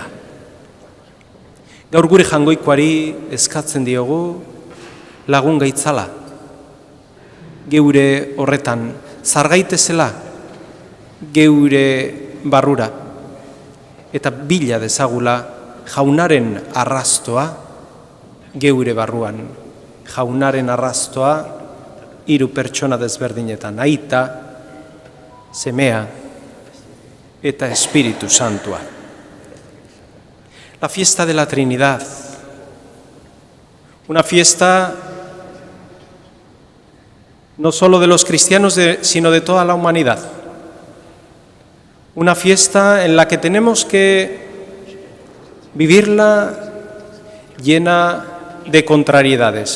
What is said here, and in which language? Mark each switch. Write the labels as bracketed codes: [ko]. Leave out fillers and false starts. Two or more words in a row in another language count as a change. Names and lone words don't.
[eu] Gaur gure jangoikoari eskatzen diogu lagun gaitzala, geure horretan, zargaitezela geure barrura, eta bila dezagula jaunaren arrastoa geure barruan. Jaunaren arrastoa hiru pertsona desberdinetan, aita, semea eta Espíritu Santua. [es] La fiesta de la Trinidad, una fiesta no solo de los cristianos, sino de toda la humanidad. Una fiesta en la que tenemos que vivirla llena de contrariedades.